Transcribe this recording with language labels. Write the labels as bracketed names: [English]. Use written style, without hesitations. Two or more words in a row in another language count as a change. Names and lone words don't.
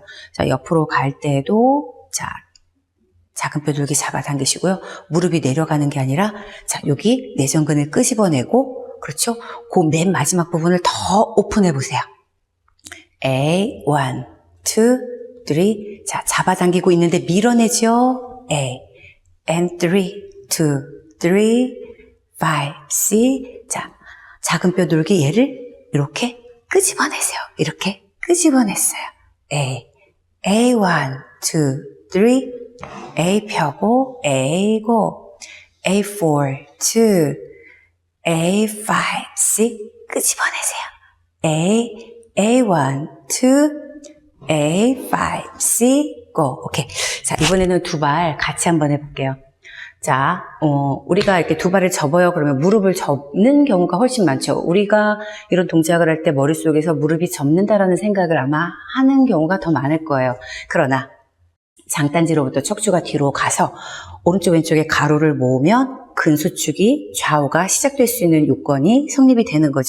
[Korean] 자, 옆으로 갈 때도 자, 작은 뼈돌기 잡아당기시고요. 무릎이 내려가는 게 아니라 자, 여기 내전근을 끄집어내고 그렇죠? 그 맨 마지막 부분을 더 오픈해 보세요. A, 1, 2, 3. 자, 잡아당기고 있는데 밀어내죠? A, and 3, 2, 3, 5, 6. 자, 작은 뼈돌기 얘를 이렇게 끄집어내세요. 이렇게 끄집어냈어요. A, A1, 2, 3. A 펴고, A 고, A4, 2, A5, 6. 끄집어내세요. A1, 2, A5, 6, 고. 오케이. 자, 이번에는 두 발 같이 한번 해볼게요. 자, 우리가 이렇게 두 발을 접어요. 그러면 무릎을 접는 경우가 훨씬 많죠. 우리가 이런 동작을 할 때 머릿속에서 무릎이 접는다라는 생각을 아마 하는 경우가 더 많을 거예요. 그러나 장단지로부터 척추가 뒤로 가서 오른쪽 왼쪽에 가로를 모으면 근수축이 좌우가 시작될 수 있는 요건이 성립이 되는 거죠.